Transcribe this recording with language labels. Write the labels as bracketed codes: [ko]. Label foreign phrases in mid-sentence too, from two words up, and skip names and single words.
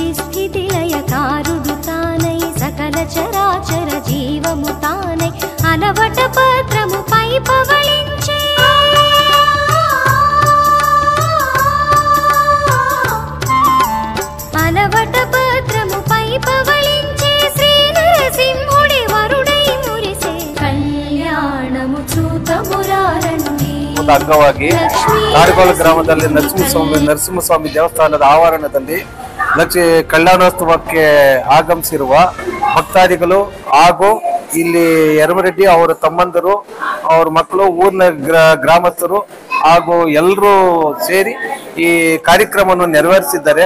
[te] స్థితి లయ కారుడు తానై సకల చరాచర జీవము తానై అలవట పత్రము పై పవళించే అలవట పత్రము పై పవళించే శ్రీ నరసింహుడి వరుడై మురిసే కళ్యాణము చూతమురారండి. [kn] ಅಂಗವಾಗಿ ತಾಡುಗೋಳ ಗ್ರಾಮದಲ್ಲಿ ನರಸಿಂಹಸ್ವಾಮಿ ದೇವಸ್ಥಾನದ ಆವರಣದಲ್ಲಿ ಕಲ್ಯಾಣೋತ್ಸವಕ್ಕೆ ಆಗಮಿಸಿರುವ ಭಕ್ತಾದಿಗಳು ಹಾಗೂ ಇಲ್ಲಿ ಯರಮರೆಡ್ಡಿ ಅವರ ತಮ್ಮಂದರು, ಅವ್ರ ಮಕ್ಕಳು, ಊರಿನ ಗ್ರಾಮಸ್ಥರು ಹಾಗೂ ಎಲ್ಲರೂ ಸೇರಿ ಈ ಕಾರ್ಯಕ್ರಮವನ್ನು ನೆರವೇರಿಸಿದ್ದಾರೆ.